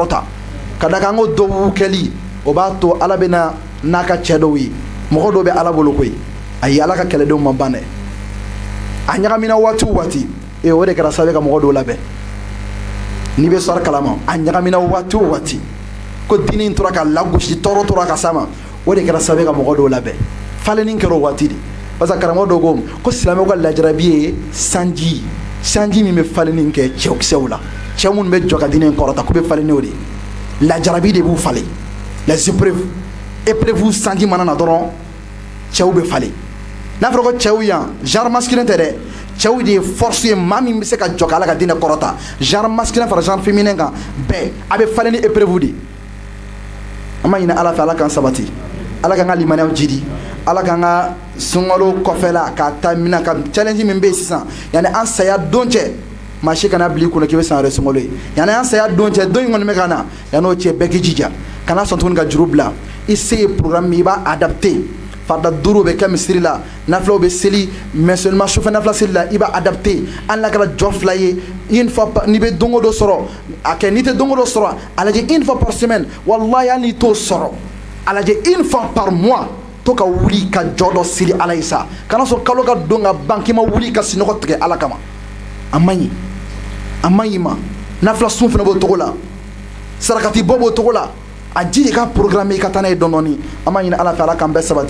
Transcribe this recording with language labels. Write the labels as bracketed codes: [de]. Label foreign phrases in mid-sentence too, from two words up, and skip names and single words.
[bm] kɔrɔta ka da kan an ko duwawu kɛli o b'a to ala bɛ na n'a ka cɛ dɔw ye mɔgɔ dɔw bɛ ala bolo koyi ayi ala ka kɛlɛdenw ma ban dɛ a ɲagamina waati o waati o de kɛra sababu ye ka mɔgɔ dɔw labɛn n'i bɛ sɔrɔ kalama a ɲagamina waati o waati ko diinɛ in tora ka lagosi tɔɔrɔ tora ka s'a ma o de kɛra sababu ye ka mɔgɔ dɔw labɛn falenni kɛra o waati de [fr] parce que [bm] karamɔgɔ dɔw ko silamɛw ka lajarabi ye sanji min bɛ falenni kɛ cɛkisɛw la cɛ minnu bɛ jɔ ka diinɛ in kɔrɔta k'u bɛ falenni o de lajarabi de b'u falen [fr] les épreuves [bm] sanji mana na dɔrɔn cɛw bɛ falen n'a fɔra ko cɛw yan [fr] genre masculin [bm] tɛ dɛ cɛw de ye force ye maa min bɛ se ka jɔ k'ala ka diinɛ kɔrɔta [fr] genre masculin [bm] fara [fr] genre féminin [bm] kan bɛɛ a bɛ falen ni épreuve de an b'a ɲini ala fɛ ala k'an sabati ala k'an ka limaniyaw jidi ala k'an ka sunkalo kɔfɛla k'a ta mina ka challenge min bɛ yen sisan yanni an saya don cɛ maa si kana bila i kunna k'i bɛ san wɛrɛ sunkalo ye yanni an saya don cɛ don in kɔni bɛ ka na yanni o cɛ bɛɛ k'i jija kana sɔn tuguni ka juru bila i se ye programme min i b'a adapté farda duuru bɛ kɛ misiri la nafilaw bɛ seli [fr] mais seulement [bm] sufɛ nafila seli la i b'a adapté hali n'a kɛra jɔ fila ye [fr] une fois [bm] n'i bɛ don o don sɔrɔ a kɛ n'i tɛ don o don sɔrɔ a lajɛ [fr] une fois par semaine [bm] wallahi hali n'i t'o sɔrɔ a lajɛ [fr] une fois par mois [bm] to ka wuli ka jɔ dɔ siri ala ye sa kana sɔn kalo ka don ka ban k'i ma wuli ka sinɔgɔ tigɛ ala kama a man ɲi ma nafila sun fana b'o cogo la sarakati bɔ b'o cogo la a ji de ka programme i ka taa n'a ye dɔɔni dɔɔni an b'a ɲini ala fɛ ala k'an bɛɛ sabati